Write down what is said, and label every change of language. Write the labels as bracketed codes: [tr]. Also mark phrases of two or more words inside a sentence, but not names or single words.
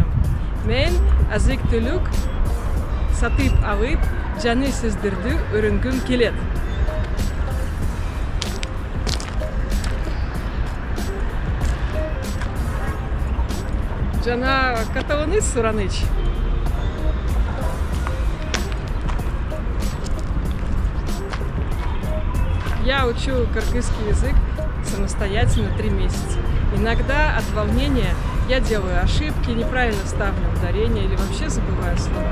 [ky] Мен азык түлүк сатып алып, жаны сиздерди өрөнгүм келет. Жана каталаны сураныч. [ru] Я учу кыргызский язык самостоятельно 3 месяца. Иногда от волнения я делаю ошибки, неправильно ставлю ударение или вообще забываю слова.